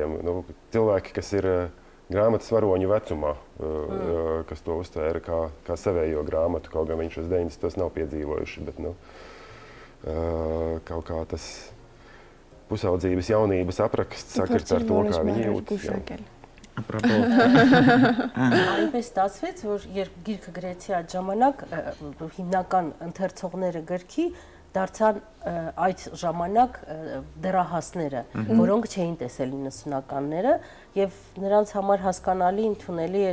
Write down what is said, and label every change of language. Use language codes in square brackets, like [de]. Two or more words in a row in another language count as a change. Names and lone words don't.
[lv] Cilvēki, kas ir grāmatas varoņu vecumā, kas to uztvēra kā savējo grāmatu, kaut gan viņš uz 90. nav piedzīvojuši, bet, nu, kaut kā tas pusaudzības jaunības apraksts sakart ar to, kā viņi jūtas. [hy] Այնպես ստացվեց, որ երբ գիրքը գրեցի այդ ժամանակ հիմնական ընթերցողները գրքի դարձան այդ ժամանակ դեռահասները, որոնք չէին տեսել 90-ականները եւ նրանց համար հասկանալի ընդունելի էր